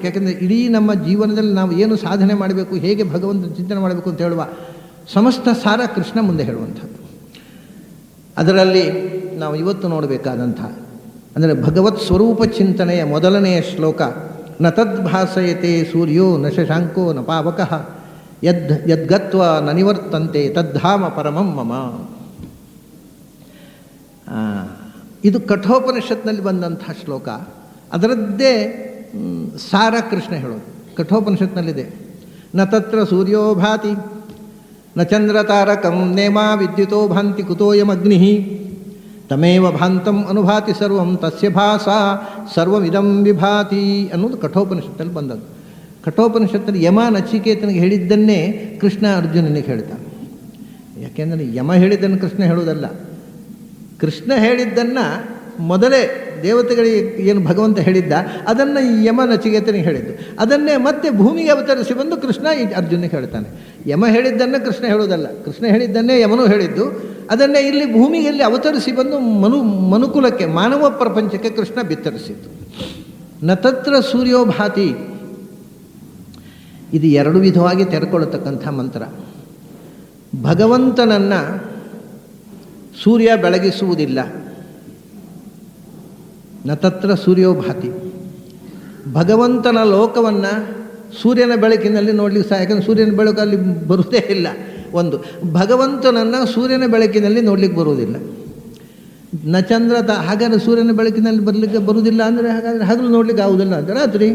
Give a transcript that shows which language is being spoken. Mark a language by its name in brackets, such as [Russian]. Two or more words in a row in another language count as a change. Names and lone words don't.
[Kannada] ಯಾಕೆಂದರೆ ಇಡೀ ನಮ್ಮ ಜೀವನದಲ್ಲಿ ನಾವು ಏನು ಸಾಧನೆ ಮಾಡಬೇಕು, ಹೇಗೆ ಭಗವಂತನ ಚಿಂತನೆ ಮಾಡಬೇಕು ಅಂತ ಹೇಳುವ ಸಮಸ್ತ ಸಾರ ಕೃಷ್ಣ ಮುಂದೆ ಹೇಳುವಂಥದ್ದು. ಅದರಲ್ಲಿ ನಾವು ಇವತ್ತು ನೋಡಬೇಕಾದಂಥ ಅಂದರೆ ಭಗವತ್ ಸ್ವರೂಪ ಚಿಂತನೆಯ ಮೊದಲನೆಯ ಶ್ಲೋಕ, [Sanskrit] ನ ತದ್ಭಾಸಯತೆ ಸೂರ್ಯೋ ನ ಶಶಾಂಕೋ ನ ಪಾವಕಃ ಯದ್ಗತ್ವ ನ ನಿವರ್ತಂತೆ ತದ್ಧಾಮ ಪರಮಂ ಮಮ. [Kannada] ಇದು ಕಠೋಪನಿಷತ್ನಲ್ಲಿ ಬಂದಂಥ ಶ್ಲೋಕ. ಅದರದ್ದೇ ಸಾರ ಕೃಷ್ಣ ಹೇಳೋದು. ಕಠೋಪನಿಷತ್ನಲ್ಲಿದೆ, [Sanskrit] ನ ತತ್ರ ಸೂರ್ಯೋ ಭಾತಿ ನ ಚಂದ್ರ ತಾರಕಂ ನೇಮಾ ವಿದ್ಯುತೋ ಭಾಂತಿ ಕುತೋಯಮಗ್ನಿ ತಮೇವ ಭಾಂತಂ ಅನುಭಾತಿ ಸರ್ವಂ ತಸ್ಯ ಭಾಸ ಸರ್ವಮಿದಂ ವಿಭಾತಿ [Kannada] ಅನ್ನೋದು ಕಠೋಪನಿಷತ್ತಲ್ಲಿ ಬಂದದ್ದು. ಕಠೋಪನಿಷತ್ತಲ್ಲಿ ಯಮ ನಚಿಕೇತನಿಗೆ ಹೇಳಿದ್ದನ್ನೇ ಕೃಷ್ಣ ಅರ್ಜುನನಿಗೆ ಹೇಳ್ತಾನೆ. ಯಾಕೆಂದರೆ ಯಮ ಹೇಳಿದ್ದನ್ನು ಕೃಷ್ಣ ಹೇಳುವುದಲ್ಲ, ಕೃಷ್ಣ ಹೇಳಿದ್ದನ್ನು ಮೊದಲೇ ದೇವತೆಗಳಿಗೆ ಏನು ಭಗವಂತ ಹೇಳಿದ್ದ ಅದನ್ನು ಯಮ ನಚಿಕೇತನಿಗೆ ಹೇಳಿದ್ದು, ಅದನ್ನೇ ಮತ್ತೆ ಭೂಮಿಗೆ ಅವತರಿಸಿ ಬಂದು ಕೃಷ್ಣ ಈ ಅರ್ಜುನಿಗೆ ಹೇಳ್ತಾನೆ. ಯಮ ಹೇಳಿದ್ದನ್ನು ಕೃಷ್ಣ ಹೇಳುವುದಲ್ಲ, ಕೃಷ್ಣ ಹೇಳಿದ್ದನ್ನೇ ಯಮನು ಹೇಳಿದ್ದು, ಅದನ್ನೇ ಇಲ್ಲಿ ಭೂಮಿಯಲ್ಲಿ ಅವತರಿಸಿ ಬಂದು ಮನುಕುಲಕ್ಕೆ, ಮಾನವ ಪ್ರಪಂಚಕ್ಕೆ ಕೃಷ್ಣ ಬಿತ್ತರಿಸಿದ್ದು. [Sanskrit] ನ ತತ್ರ ಸೂರ್ಯೋ ಭಾತಿ, [Kannada] ಇದು ಎರಡು ವಿಧವಾಗಿ ತೆರೆಕೊಳ್ಳತಕ್ಕಂಥ ಮಂತ್ರ. ಭಗವಂತನನ್ನು ಸೂರ್ಯ ಬೆಳಗಿಸುವುದಿಲ್ಲ, [Sanskrit] ನ ತತ್ರ ಸೂರ್ಯೋ ಭಾತಿ. [Kannada] ಭಗವಂತನ ಲೋಕವನ್ನು ಸೂರ್ಯನ ಬೆಳಕಿನಲ್ಲಿ ನೋಡಲಿಕ್ಕೆ ಯಾಕಂದರೆ ಸೂರ್ಯನ ಬೆಳಕು ಅಲ್ಲಿ ಬರುವುದೇ ಇಲ್ಲ. ಒಂದು, ಭಗವಂತನನ್ನು ಸೂರ್ಯನ ಬೆಳಕಿನಲ್ಲಿ ನೋಡ್ಲಿಕ್ಕೆ ಬರುವುದಿಲ್ಲ. [Sanskrit] ನ ಚಂದ್ರ [Kannada] ಹಾಗಾದರೆ ಸೂರ್ಯನ ಬೆಳಕಿನಲ್ಲಿ ಬರಲಿಕ್ಕೆ ಬರುವುದಿಲ್ಲ ಅಂದರೆ ಹಾಗಾದರೆ ಹಗಲು ನೋಡ್ಲಿಕ್ಕೆ ಆಗುವುದಿಲ್ಲ ಅಂತ ರಾತ್ರಿ.